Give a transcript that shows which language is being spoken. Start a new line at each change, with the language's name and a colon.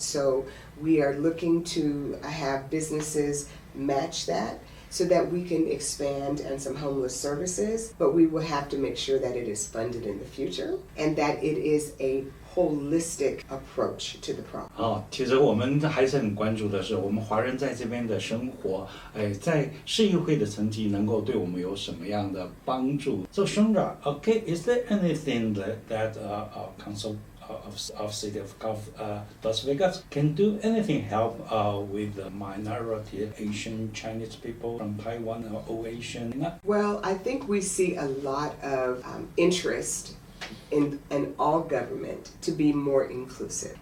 English: So we are looking to have businesses match that, so that we can expand on some homeless services, but we will have to make sure that it is funded in the future and that it is a holistic approach to the problem.
Chinese: 其实我们还是很关注的是，我们华人在这边的生活，在市议会的层级能够对我们有什么样的帮助？
English: So Shondra, okay, is there anything that of city of Las Vegas can do anything help with the minority Asian Chinese people from Taiwan or Asian? Well, I think we see a lot of interest in all government to be more inclusive.